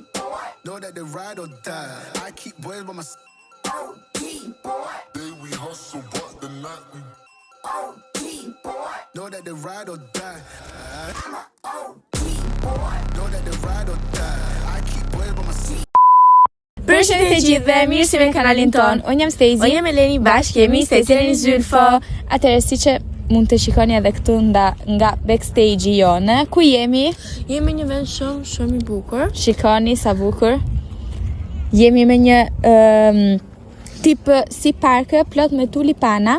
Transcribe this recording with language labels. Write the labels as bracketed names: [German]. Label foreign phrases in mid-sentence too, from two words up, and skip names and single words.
[English] Know that they ride or die. I keep boys by my side. Day we hustle, but the night we know that they ride or die. Know that they ride or die. I keep boys by my side. [Albanian] Përshëndetje të gjithëve, mirë se me kanalin ton. Unë jam Stezi. Unë jam Eleni, bashkë jemi Stezi Eleni Zylfo. Atëherë siç e mund të shikoni edhe këtu nga backstage-i jonë, ku jemi? Jemi një vend shumë i bukur. Shikoni sa bukur. Jemi me një tip si park plot me tulipana.